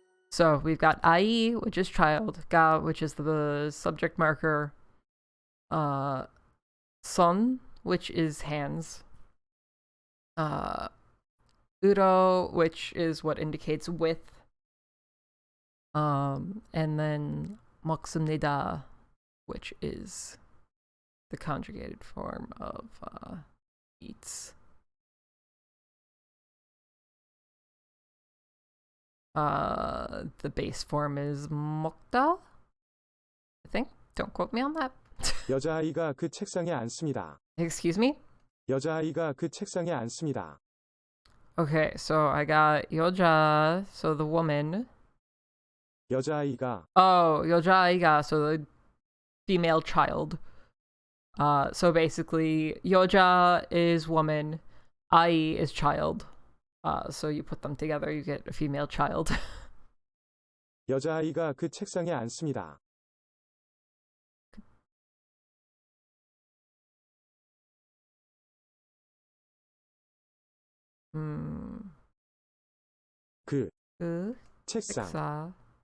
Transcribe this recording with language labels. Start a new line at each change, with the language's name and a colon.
English: So we've got ai, which is child, ga, which is the subject marker, son, which is hands, uro, which is what indicates with, and then 먹습니다, which is the conjugated form of eats. The base form is 먹다, I think. Don't quote me on that.
Korean: 여자아이가 그 책상에 앉습니다.
English: Excuse me?
Korean: 여자아이가 그 책상에 앉습니다.
English: Okay, so I got 여자, so the woman.
Korean: 여자아이가
English: Oh, 여자아이가, so the female child. So basically, 여자 is woman, I is child. So you put them together, you get a female child.
Korean: 여자아이가 그 책상에 앉습니다. 그 그 책상. 책상.